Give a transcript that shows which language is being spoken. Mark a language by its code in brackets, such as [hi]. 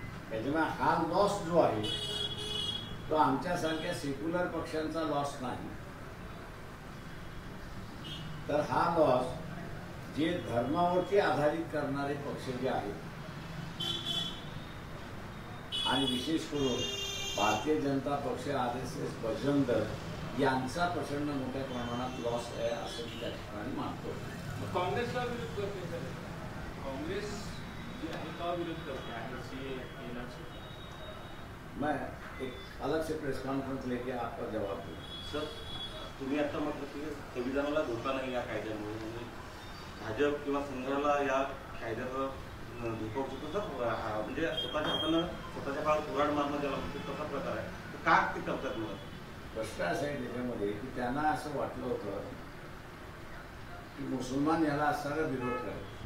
[mr] त्याच्यामुळे हा लॉस जो आहे तो आमच्यासारख्या सेक्युलर पक्षांचा लॉस नाही, तर हा लॉस जे धर्मावरती आधारित करणारे पक्ष जे आहेत आणि विशेष करून भारतीय जनता पक्ष, RSS, बजरंग दल यांचा प्रचंड मोठ्या प्रमाणात लॉस आहे असं मी त्या ठिकाणी मानतो. काँग्रेसला विरोध करते सर, काँग्रेस जी आहे का विरोध करते आहे सीए येण्याची? [hi] मैं एक अलग से प्रेस कॉन्फ्रेंस लेके आपका जवाब दूँ. [mr] सर, तुम्ही आता म्हटलं की संविधानाला धोका नाही या कायद्यामुळे, म्हणजे भाजप किंवा संघाला या कायद्याचा धोका होतो. तसं म्हणजे स्वतःच्या हातानं स्वतःच्या काळात कुऱ्हाड मारणं ज्याला म्हणतो तसा प्रकार आहे. तर का ते करतात मुलं? प्रश्न असा आहे त्याच्यामध्ये की त्यांना असं वाटलं होतं की मुसलमान याला असणारा विरोध करेल.